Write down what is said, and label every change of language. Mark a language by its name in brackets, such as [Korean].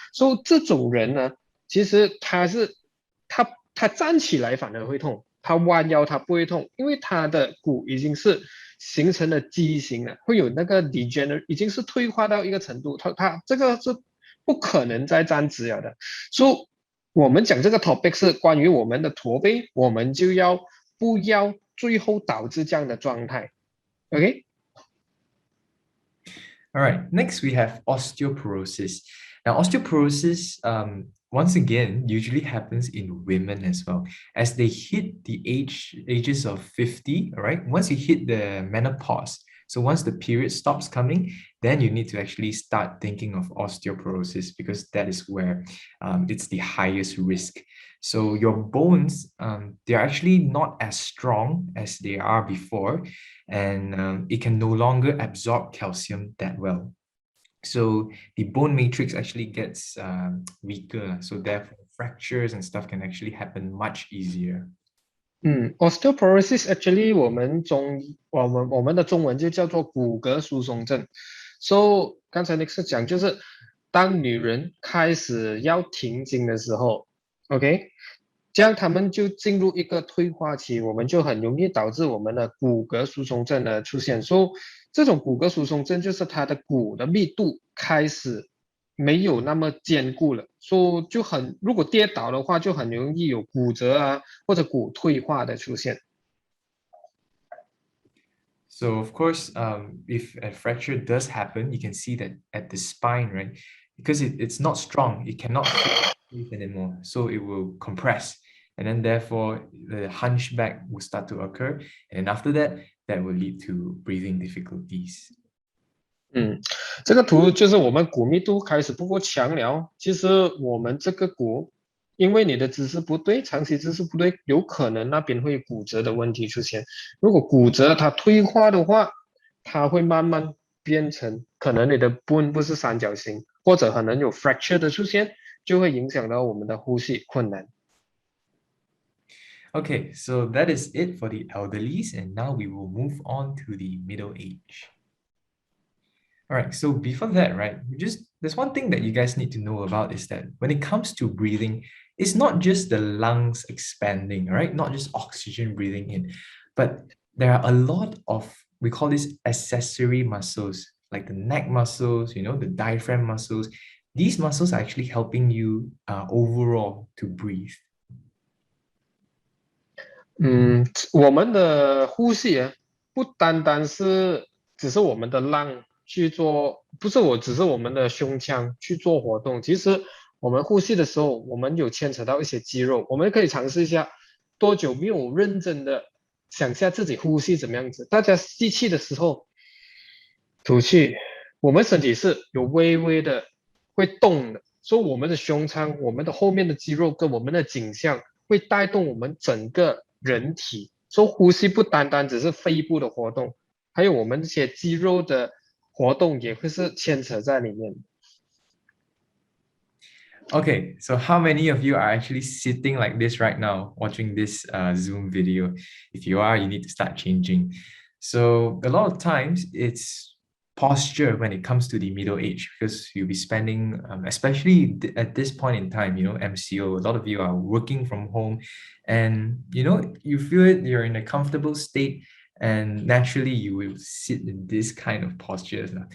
[Chinese] 所以这种人呢，其实他站起来反而会痛，他弯腰他不会痛，因为他的骨已经是形成了畸形了，会有那个 degenerate， 已经是退化到一个程度，他这个是不可能再站直了的。所以我们讲这个 topic 是关于我们的驼背，我们就不要最后导致这样的状态。 [English] OK？ All right, next we have osteoporosis. Now, osteoporosis, once again, usually happens in women as well. As they hit the ages of 50, all right, once you hit the menopause, so once the period stops coming, then you need to actually start thinking of osteoporosis because that is where it's the highest risk. So your bones, they're actually not as strong as they are before, and it can no longer absorb calcium that well. So the bone matrix actually gets weaker. So therefore, fractures and stuff can actually happen much easier. [Chinese] Osteoporosis actually 我们的中文就叫做骨骼疏松症。 So 刚才 Nick 讲就是当女人开始要停经的时候 ，OK， 这样他们就进入一个退化期，我们就很容易导致我们的骨骼疏松症的出现。So 这种骨骼疏松症就是它的骨的密度开始没有那么坚固了，所以就如果跌倒的话，就很容易有骨折啊或者骨退化的出现。 [English] So of course, if a fracture does happen, you can see that at the spine, right? Because it's not strong, it cannot fit anymore. So it will compress. And then therefore, the hunchback will start to occur. And after that, that will lead to breathing difficulties. [Chinese] 这个图就是我们骨密度开始不够强了。其实我们这个骨，因为你的姿势不对，长期姿势不对，有可能那边会骨折的问题出现。如果骨折它退化的话，它会慢慢变成可能你的 bone 不是三角形，或者可能有 fracture 的出现，就会影响到我们的呼吸困难。 [English] Okay, so that is it for the elderlies, and now we will move on to the middle age. All right, so before that, right, there's one thing that you guys need to know about is that when it comes to breathing, it's not just the lungs expanding, right? Not just oxygen breathing in, but there are a lot of, we call this accessory muscles, like the neck muscles, you know, the diaphragm muscles. These muscles are actually helping you overall to breathe. [Chinese] 我们的呼吸啊，不单单是只是我们的lung去做，不是只是我们的胸腔去做活动。其实我们呼吸的时候，我们有牵扯到一些肌肉。我们可以尝试一下，多久没有认真的想下自己呼吸怎么样子？大家吸气的时候，吐气，我们身体是有微微的会动的，所以我们的胸腔、我们的后面的肌肉跟我们的颈项会带动我们整个人体。所以呼吸不单单只是肺部的活动，还有我们这些肌肉的活动也会是牵扯在里面。 [English] Okay, so how many of you are actually sitting like this right now, watching this Zoom video? If you are, you need to start changing. So a lot of times it's posture when it comes to the middle age, because you'll be spending, especially at this point in time, you know, MCO, a lot of you are working from home and, you know, you feel it, you're in a comfortable state, and naturally you will sit in this kind of postures.